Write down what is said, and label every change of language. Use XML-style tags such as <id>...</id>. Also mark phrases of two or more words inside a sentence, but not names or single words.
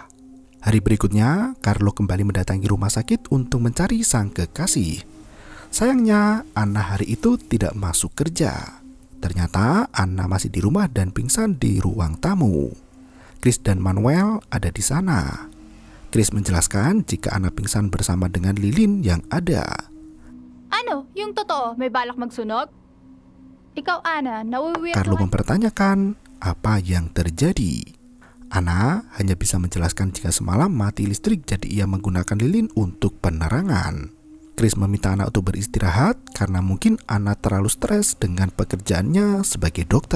<id>Hari berikutnya, Carlo kembali mendatangi rumah sakit untuk mencari sang kekasih. Sayangnya, Anna hari itu tidak masuk kerja. Ternyata Anna masih di rumah dan pingsan di ruang tamu. Chris dan Manuel ada di sana. Chris menjelaskan jika Anna pingsan bersama dengan Lilin yang ada.</id> <tl>Ano, yung totoo, may balak magsunog? Ikaw, Anna, nauwi</tl> <id>Carlo mempertanyakan apa yang terjadi. Anna hanya bisa menjelaskan jika semalam mati listrik jadi ia menggunakan lilin untuk penerangan. Chris meminta Anna untuk beristirahat karena mungkin Anna terlalu stres dengan pekerjaannya sebagai dokter.</id>